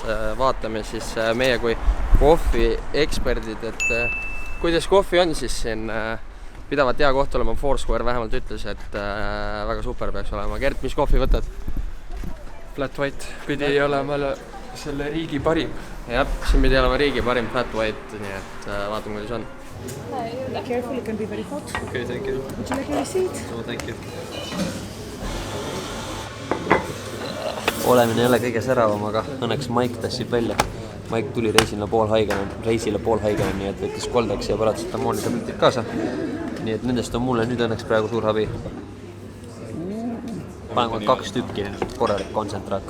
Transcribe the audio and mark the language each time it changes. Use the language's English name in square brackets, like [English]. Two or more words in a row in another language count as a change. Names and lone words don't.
[Estonian] Vaatame siis meie kui kohvi eksperdid, et kuidas kohvi on siis siin pidavat hea koht olema. Foursquare vähemalt ütles, et väga super peaks olema. Gert, mis kohvi võtad? Flat White pidi olema selle riigi parim. Jah, siin pidi olema riigi parim Flat White, nii et vaatame, kuidas on. [English] Careful, it can be very hot. Okay, thank you. Would you like a receipt? No, thank you. [Estonian] Olemine ei ole kõige säravam, aga õnneks Mike tassib välja. Mike tuli reisile pool haigena, nii et võttis koldeks ja paratsetamooli tabletid kaasa. Nii et nendest on mulle nüüd õnneks praegu suur abi. Panen 2 tükki korralik kontsentraat.